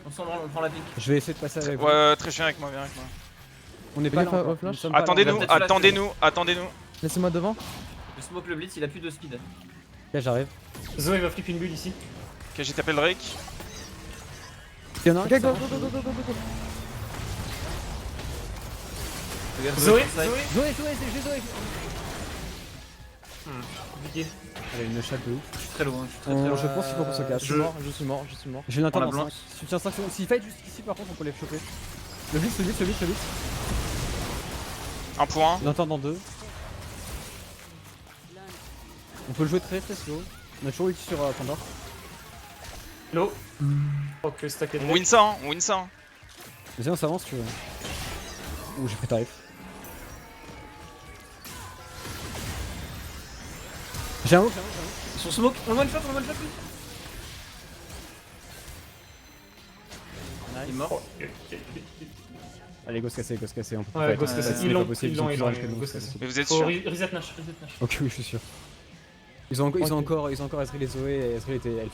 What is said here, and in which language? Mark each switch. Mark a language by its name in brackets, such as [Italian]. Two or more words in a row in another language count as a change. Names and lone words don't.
[French] On s'en branle, on prend la pink. Je vais essayer de passer avec vous. Ouais, très chiant avec moi, viens avec moi. On est Fais pas gaffe là au encore. flash. Nous sommes pas là. Attendez-nous, on va peut-être flash, attendez-nous, attendez-nous. Laissez-moi devant. Je smoke le blitz, il a plus de speed. Ok, j'arrive. Zoé va flip une bulle ici. Ok, j'ai tapé le Drake. Il y en a un Ok, qui go, s'avance. go, go, go, go, go, go. Regarde, Zoé, side. Zoé. Zoé, j'ai Zoé. Compliqué. Elle a une chatte de ouf. Je suis très loin, je suis très On- très loin. je pense qu'il faut qu'on se casse. Je suis mort, je suis mort, je suis mort. J'ai une On attente la dans blanche. 5. Si tu tiens 5 secondes. S'il fight juste ici, par contre, on peut les choper. Le blitz, le blitz, le blitz, le blitz. Un point. Une attente dans 2. On peut le jouer très très slow. On a toujours ulti sur Pandore. Low. Oh que stack est On win ça, hein, on win ça. Hein. Vas-y, on s'avance, tu veux. Ouh, j'ai pris tarif. J'ai un hook, j'ai un hook, j'ai un hook. Ils sont smoke, on [English] one shot [French] lui. Il est mort. Allez, go se casser, on peut Ouais, pas go fight. se casser. C'est Ils pas l'ont, possible, ils l'ont, plus ils l'ont, range que nous, go c'est se casser. pas Mais vous êtes Faut sûr reset Nash, reset Nash. Ok, oui, je suis sûr. Ils ont encore Ezreal et Zoé et Ezreal était LP.